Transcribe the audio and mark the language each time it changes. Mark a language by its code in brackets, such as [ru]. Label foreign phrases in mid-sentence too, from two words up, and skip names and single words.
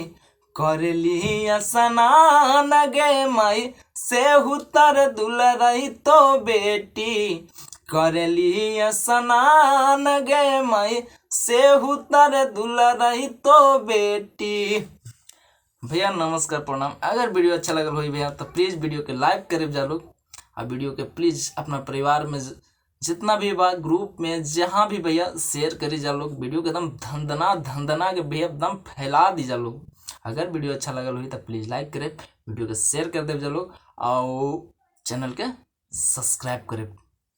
[mai] करली स्नान गे माई। सेहू तर दुलराई तो बेटी। करली स्नान गे माई। सेहू तर दुलराई तो बेटी। [bho] भैया नमस्कार प्रणाम। अगर वीडियो अच्छा लगल हो भैया तो प्लीज़ वीडियो के लाइक करे जा लोग और वीडियो के प्लीज़ अपना परिवार में जितना भी बा ग्रुप में जहाँ भी भैया शेयर करे जा लोग। वीडियो के एकदम धंधना के भैया एकदम फैला दी जा लोग। अगर वीडियो अच्छा लगल हो तो प्लीज़ लाइक करे, वीडियो के शेयर कर दे जा लोग और चैनल के सब्सक्राइब करे।